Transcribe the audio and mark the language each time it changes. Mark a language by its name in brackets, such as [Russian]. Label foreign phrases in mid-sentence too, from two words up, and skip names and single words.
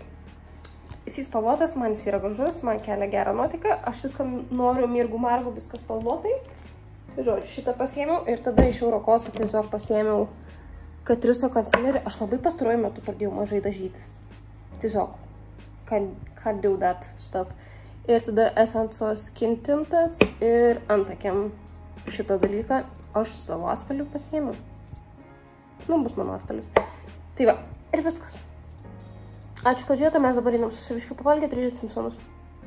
[Lithuanian] Jis spalvotas, man jis yra gražus, man kelia gerą nuotaiką, aš viską noriu mirgų margų, viskas spalvotai. Žodžiu, šitą pasiėmiau ir tada iš Eurokoso tiesiog pasiėmiau Catrice concealerį. Aš labai pastaruoju metu pradėjau mažai dažytis. Tiesiog, [English] can't do that stuff. [Lithuanian] Ir tada Essence Skin Tintas ir antakiam šitą dalyką aš savo atspalvių pasiėmiau. Nu, bus mano atspalvis. Tai va, ir viskas. Ačiū, kad žiūrėjote, mes dabar einam su saviškiu pavalgyti, Ryžėt Simpsonus.